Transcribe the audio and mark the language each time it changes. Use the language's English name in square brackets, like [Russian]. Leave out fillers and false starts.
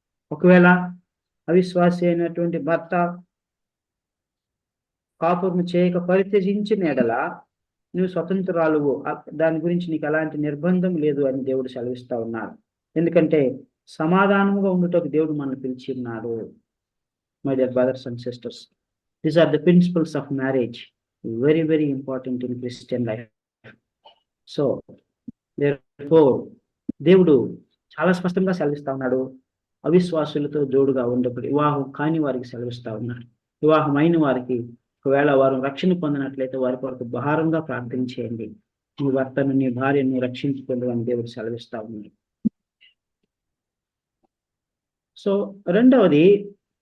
[Telugu] ఒకవేళ అవిశ్వాసి అయినటువంటి భర్త కాపురము చేయక పరిత్యజించిన ఎడల నువ్వు స్వతంత్రాలువు, దాని గురించి నీకు ఎలాంటి నిర్బంధం లేదు అని దేవుడు సెలవిస్తా ఉన్నాడు. ఎందుకంటే సమాధానముగా ఉండుటకు దేవుడు మనల్ని పిలిచి ఉన్నాడు. [English] My dear brothers and sisters, these are the principles of marriage, very, very important in Christian life. [Telugu] So, therefore, దేవుడు చాలా స్పష్టంగా సెలవిస్తా ఉన్నాడు. అవిశ్వాసులతో జోడుగా ఉండకూడదు. వివాహం కాని వారికి సెలవిస్తా ఉన్నాడు. వివాహం అయిన వారికి ఒకవేళ వారు రక్షణ పొందినట్లయితే వారి కొరకు భారంగా ప్రార్థన చేయండి. నీ భర్తను, నీ భార్యను రక్షించుకోండి అని దేవుడు సెలవిస్తా ఉన్నాడు. సో రెండవది,